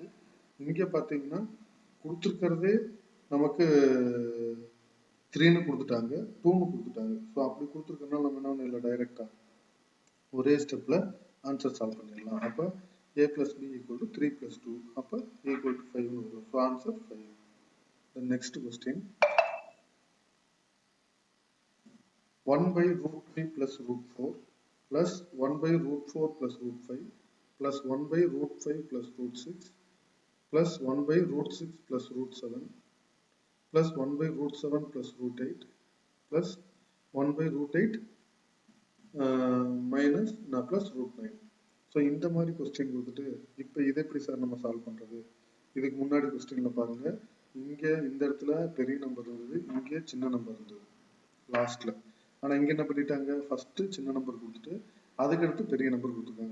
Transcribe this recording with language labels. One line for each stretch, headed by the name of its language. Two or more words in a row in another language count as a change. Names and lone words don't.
Tamil: இங்கே பார்த்தீங்கன்னா கொடுத்துருக்கிறதே நமக்கு 3ன்னு கொடுத்துட்டாங்க, 2ன்னு கொடுத்துட்டாங்க. ஸோ அப்படி கொடுத்துருக்கனால நம்ம என்ன இல்லை டைரெக்டாக ஒரே ஸ்டெப்பில்
English: answer solve
Tamil: பண்ணிடலாம். அப்போ a + b = 3 + 2 அப்போ a = 5ன்னு வரும்.
English: so answer
Tamil: 5.
English: The next question, 1/√3 + √4 plus 1/√4 + √5 plus 1/√5 + √6 plus 1/√6 + √7 plus 1/√7 + √8 plus 1/√8 minus plus √9.
Tamil: ஸோ இந்த மாதிரி கொஸ்டின் கொடுத்துட்டு இப்போ இதை எப்படி சார் நம்ம சால்வ் பண்ணுறது? இதுக்கு முன்னாடி கொஸ்டினில் பாருங்கள், இங்கே இந்த இடத்துல பெரிய நம்பர் இருந்தது, இங்கே சின்ன நம்பர் இருந்தது லாஸ்ட்டில். ஆனால் இங்கே என்ன பண்ணிட்டாங்க, ஃபஸ்ட்டு சின்ன நம்பர் கொடுத்துட்டு அதுக்கடுத்து பெரிய நம்பர் கொடுத்துருக்காங்க.